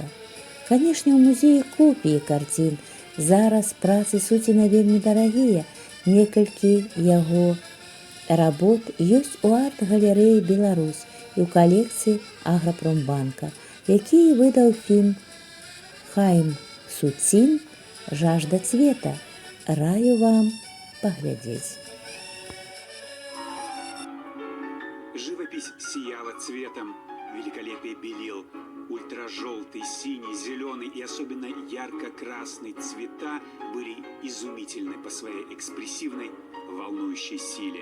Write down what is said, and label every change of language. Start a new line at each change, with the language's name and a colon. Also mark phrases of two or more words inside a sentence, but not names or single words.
Belarusian: Канешне, у музеі копіі карцін. Зараз працы Суціна вельмі дарагія. Некалькі яго работ ёсць у арт-галерэі «Беларусь» і ў калекцыі Аграпромбанка, які выдаў фільм «Хайм Суцін. Жажда цвета». Раю вам паглядзець.
Russian: Живопись сияла цветом, великолепие белил. Ультражелтый, синий, зеленый и особенно ярко-красный цвета были изумительны по своей экспрессивной, волнующей силе.